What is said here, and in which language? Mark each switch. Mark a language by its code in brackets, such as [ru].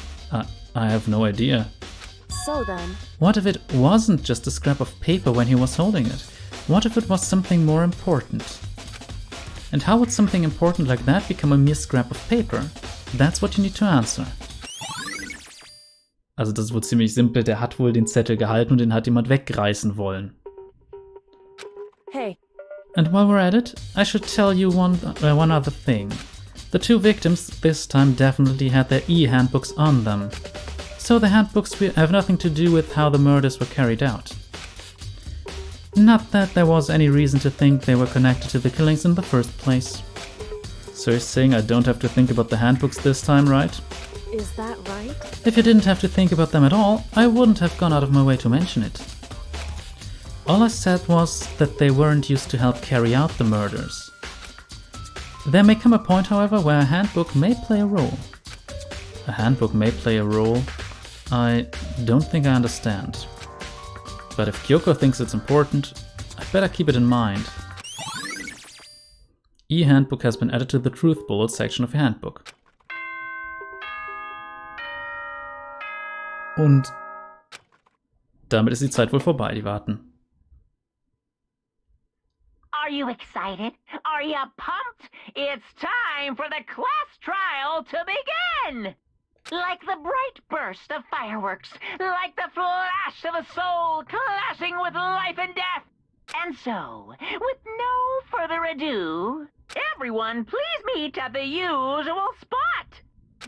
[en] I have no idea. so then... What if it wasn't just a scrap of paper when he was holding it? What if it was something more important? And how would something important like that become a mere scrap of paper? That's what you need to answer. [de] Also das ist wohl ziemlich simpel, der hat wohl den Zettel gehalten und den hat jemand wegreißen wollen. [en] Hey, And while we're at it, I should tell you one other thing. The two victims this time definitely had their e-handbooks on them. So the handbooks have nothing to do with how the murders were carried out. Not that there was any reason to think they were connected to the killings in the first place. So you're saying I don't have to think about the handbooks this time, right? is that right? If you didn't have to think about them at all, I wouldn't have gone out of my way to mention it. All I said was that they weren't used to help carry out the murders. There may come a point, however, where a handbook may play a role. A handbook may play a role? I don't think I understand. But if Kyoko thinks it's important, I'd better keep it in mind. E-Handbook has been added to the Truth Bullet section of your handbook. [de] Und damit ist die Zeit wohl vorbei, die warten. [en] Are you excited? Are you pumped? It's time for the class trial to begin! Like the bright burst of fireworks, like the flash of a soul clashing with life and death. And so, with no further ado, everyone please meet at the usual spot.